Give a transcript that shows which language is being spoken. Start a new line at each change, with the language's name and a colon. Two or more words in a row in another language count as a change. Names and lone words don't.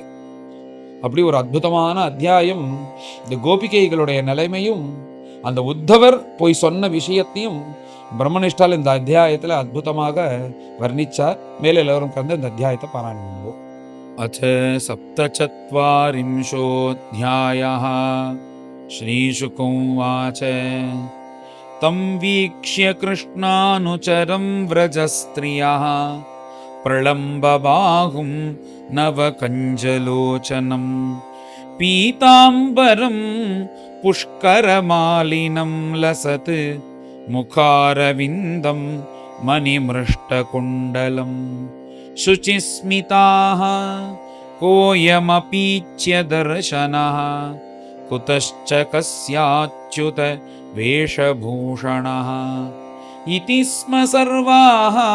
Tamil: அப்படி ஒரு அற்புதமான அத்தியாயம். இந்த கோபிகைகளுடைய நிலைமையும் அந்த உத்தவர் போய் சொன்ன விஷயத்தையும் பிரம்மனிஷ்டால் இந்த அத்தியாயத்தில் அற்புதமாக வர்ணிச்சார். மேலே எல்லோரும் கலந்து இந்த அத்தியாயத்தை பாராயணம் பண்ணுவோம்.
Sanskrit: अथ सप्तचत्वारिंशोऽध्यायः श्रीशुकोवाच तं वीक्ष्य कृष्णानुचरं व्रजस्त्रियः प्रलम्बबाहुं नवकञ्जलोचनं पीताम्बरं पुष्करमालिनं लसत् मुखारविन्दं मणिमृष्टकुण्डलं शुचिस्मिताः कोऽयमपीच्य दर्शनः कुतश्च कस्याच्युत वेशभूषणः इति स्म सर्वाः